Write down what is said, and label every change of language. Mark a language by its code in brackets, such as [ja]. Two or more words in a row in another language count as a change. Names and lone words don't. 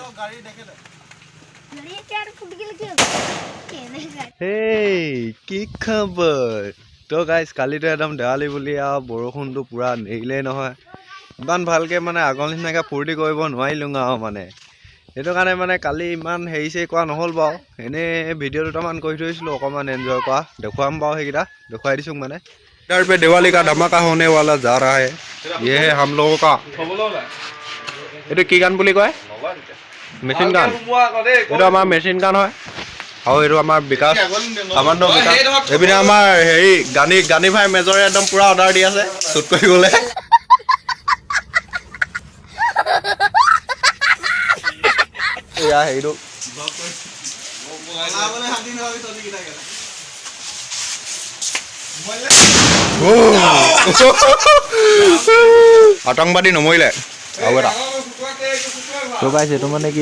[as] হেই কি খবৰ তো গাইজ কালিতো একদম দেৱালী বুলি আৰু বৰষুণটো পুৰা নেৰিলেই নহয় ইমান ভালকৈ মানে আগৰ নিচিনাকৈ ফূৰ্তি কৰিব নোৱাৰিলোঁ আৰু মানে সেইটো কাৰণে মানে কালি ইমান হেৰি চেৰি কৰা নহ'ল বাৰু এনেই ভিডিঅ' দুটামান কৰি থৈছিলোঁ অকণমান এনজয় কৰা দেখুৱাম বাৰু সেইকেইটা দেখুৱাই দিছোঁ মানে [hi] इधर पे दिवाली का धमाका होने वाला जा रहा है ये है हम लोगों का [as] এইটো কি গান বুলি কয় মেচিন গান এইটো আমাৰ মেচিন গান হয় আৰু এইটো আমাৰ বিকাশ সামান্য বিকাশ এইপিনে আমাৰ হেৰি গানী ভাই মেজৰে একদম পুৰা অৰ্ডাৰ দি আছে শ্বুট কৰিবলৈ এয়া হেৰিটো আতংকবাদী নমৰিলে আৰু এটা তো গাইছ এইটো মানে কি